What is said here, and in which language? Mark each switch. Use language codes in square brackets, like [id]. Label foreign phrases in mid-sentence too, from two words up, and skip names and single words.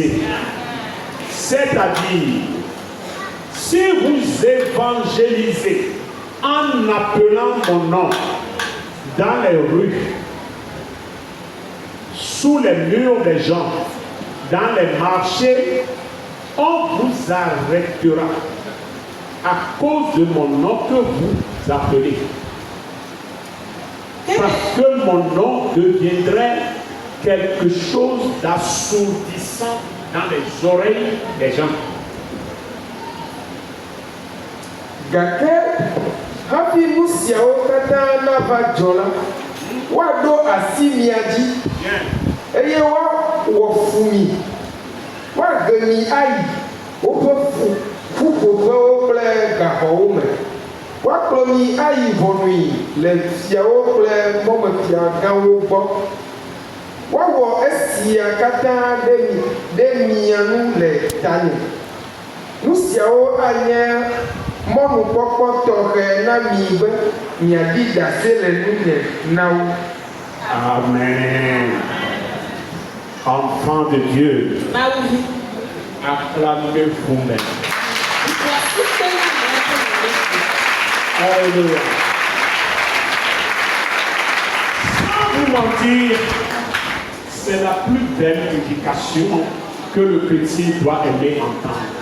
[fr] C'est-à-dire, si vous évangélisez en appelant mon nom dans les rues, sous les murs des gens, dans les marchés, on vous arrêtera à cause de mon nom que vous appelez. Parce que mon nom deviendrait quelque chose d'assourdissant dans les oreilles des gens. [ee] Gake, hafi musiawo kata na va dzɔla, woaɖo asi mia dzi, eye woawɔ fu mi, woage mi ayi woƒe ƒuƒoƒewo kple gaxɔwo me. Woakplɔ mi ayi ʋɔnui le fiawo kple mɔmefia gãwo gbɔ. Woawɔ esia katã ɖe mia nu le tanye. Nu siawo anye mɔnukpɔkpɔ tɔxɛ na mi be miaɖi ɖase le nunye na wo. Amen. [fr] Enfant de Dieu, acclamez vous-même. Alléluia. Sans vous mentir, c'est la plus belle éducation que le chrétien doit aimer entendre.